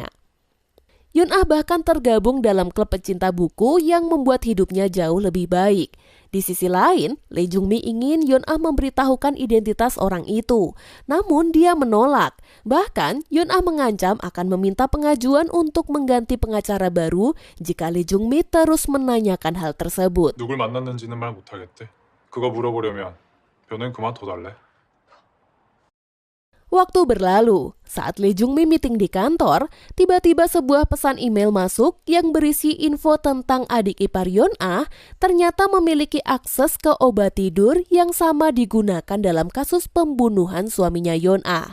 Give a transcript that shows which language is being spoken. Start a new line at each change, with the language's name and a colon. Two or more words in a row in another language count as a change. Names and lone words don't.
Indonesian: Yeon-ah bahkan tergabung dalam klub pecinta buku yang membuat hidupnya jauh lebih baik. Di sisi lain, Lee Jung-mi ingin Yeon-ah memberitahukan identitas orang itu. Namun dia menolak. Bahkan, Yeon-ah mengancam akan meminta pengajuan untuk mengganti pengacara baru jika Lee Jung-mi terus menanyakan hal tersebut.
Korean: 누굴 만났는지는 말 못하겠대. 그거 물어보려면 변호인 그만둬달래.
Indonesian: Waktu berlalu, saat Lee Jung-mi meeting di kantor, tiba-tiba sebuah pesan email masuk yang berisi info tentang adik ipar Yeon-ah ternyata memiliki akses ke obat tidur yang sama digunakan dalam kasus pembunuhan suaminya Yeon-ah.